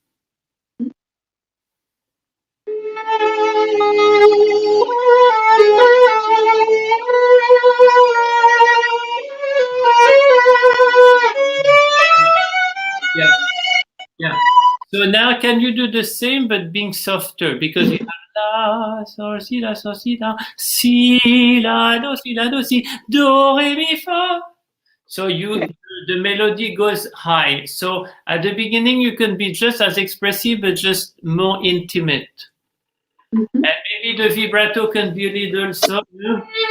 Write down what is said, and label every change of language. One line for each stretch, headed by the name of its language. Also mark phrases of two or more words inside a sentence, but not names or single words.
English: Yeah, yeah. So now can you do the same but being softer, because you have la, sol, si, la, si, la, do, si, do, re, mi, fa. So the melody goes high. So at the beginning you can be just as expressive but just more intimate. And maybe the vibrato can be a little softer.